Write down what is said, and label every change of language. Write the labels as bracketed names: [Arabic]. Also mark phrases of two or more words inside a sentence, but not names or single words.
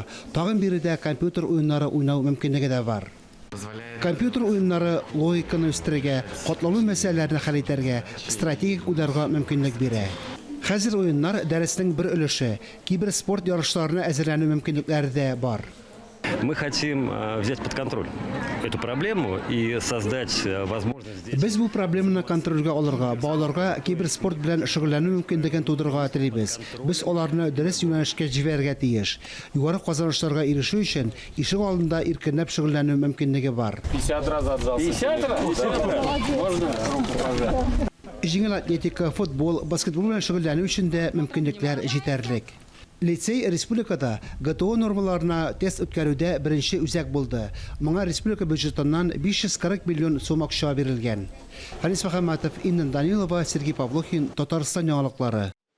[Tatar] Тагын биредә компьютер уеннары уйнау мөмкинлеге дә бар. Компьютер уеннары логиканы үстерергә, катлаулы мәсьәләләрне хәл итәргә, стратегик уйларга мөмкинлек бирә. Хәзер уеннар дәреснең бер өлеше, киберспорт ярышларына әзерләнү мөмкинлекләре дә бар. [Russian] Мы хотим взять под контроль эту проблему и создать возможность здесь. [Tatar] Без бу проблеманы контрольгә алырга, балаларга киберспорт белән шөгыльләнү мөмкинлеген тудырырга телибез. Без аларны дөрес юнәлешкә җибәрергә тиеш. Югары казанышларга ирешү өчен ишек алдында иркенләп шөгыльләнү мөмкинлеге бар. [Russian] 50 раз отзался. 50 раз? Можно покажи. [Tatar] Җиңел атлетика, футбол, баскетбол белән шөгыльләнү өчен дә мөмкинлекләр җитәрлек. Лицей республикада ГТО нормаларына тест үткәрүдә беренче үзәк булды. Моңа республика бюджетыннан 540 миллион сум акча бирелгән. Харис Мөхәммәтов, Инна Данилова, Сергей Павлухин, Татарстан яңалыклары.